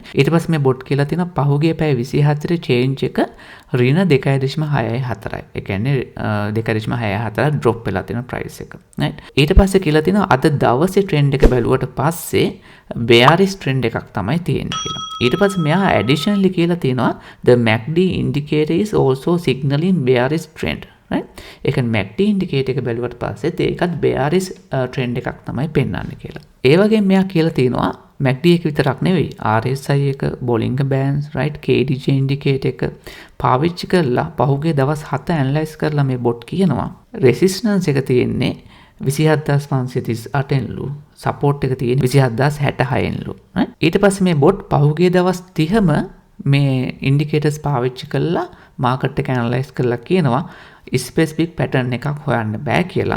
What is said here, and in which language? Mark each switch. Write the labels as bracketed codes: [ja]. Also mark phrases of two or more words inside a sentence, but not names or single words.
[si] ඊට පස්සේ මේ bot කියලා තියෙනවා පහුගිය පැය 24 change එක ඍණ 2.64යි. ඒ කියන්නේ 2.64 drop වෙලා තියෙන price එක. right? ඊට පස්සේ කියලා තියෙනවා අද දවසේ trend එක බැලුවට පස්සේ [en] bearish trend [si] එකක් තමයි තියෙන්නේ කියලා. ඊට පස්සේ මෙයා additionally කියලා තියෙනවා [en] the MACD indicator is also signaling bearish trend. right? [si] ඒක [en] MACD indicator [si] එක බැලුවට පස්සෙත් ඒකත් [en] bearish trend [si] එකක් තමයි පෙන්වන්නේ කියලා. ඒ වගේම මෙයා කියලා තියෙනවා MACD එක විතරක් නෙවෙයි RSI එක, Bollinger Bands, right? [en] KDJ indicator [si] එක පාවිච්චි කරලා පහුගිය දවස් 7 ඇනලයිස් කරලා මේ bot කියනවා resistance එක තියෙන්නේ 27538 ලු, support එක තියෙන්නේ 27066 ලු. right? ඊට පස්සේ මේ bot පහුගිය දවස් 30ම මේ indicators පාවිච්චි කරලා market එක ඇනලයිස් කරලා කියනවා [en] specific pattern [si] එකක් හොයන්න බෑ කියලා.